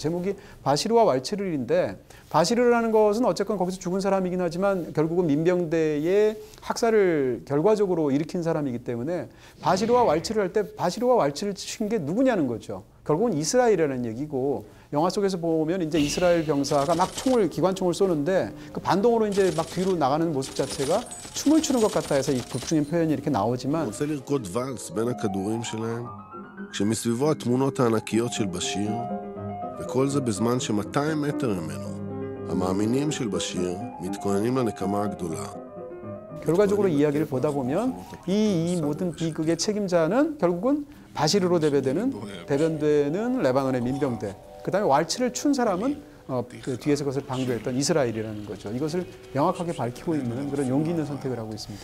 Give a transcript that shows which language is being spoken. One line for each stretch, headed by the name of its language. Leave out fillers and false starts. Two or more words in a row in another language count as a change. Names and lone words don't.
Korean: 제목이 바시르와 왈츠르인데 바시르라는 것은 어쨌건 거기서 죽은 사람이긴 하지만 결국은 민병대의 학살을 결과적으로 일으킨 사람이기 때문에 바시르와 왈츠를 할 때 바시르와 왈츠를 친 게 누구냐는 거죠. 결국은 이스라엘이라는 얘기고 영화 속에서 보면 이제 이스라엘 병사가 막 기관총을 쏘는데 그 반동으로 이제 막 뒤로 나가는 모습 자체가 춤을 추는 것 같다 해서 이 극중인 표현이 이렇게 나오지만
Hebrew: רוצה לרקוד ואלס בין הכדורים שלהם, כשמסביבו התמונות הענקיות של בשיר, וכל זה בזמן ש200 מטר ממנו, המאמינים של בשיר מתכוננים לנקמה הגדולה.
Korean: 결과적으로 이야기를 보다 보면 이 모든 비극의 책임자는 결국은 바시르로 대변되는 레바논의 민병대. 그다음에 왈츠를 춘 사람은 그 뒤에서 그것을 방조했던 이스라엘이라는 거죠. 이것을 명확하게 밝히고 있는 그런 용기 있는 선택을 하고 있습니다.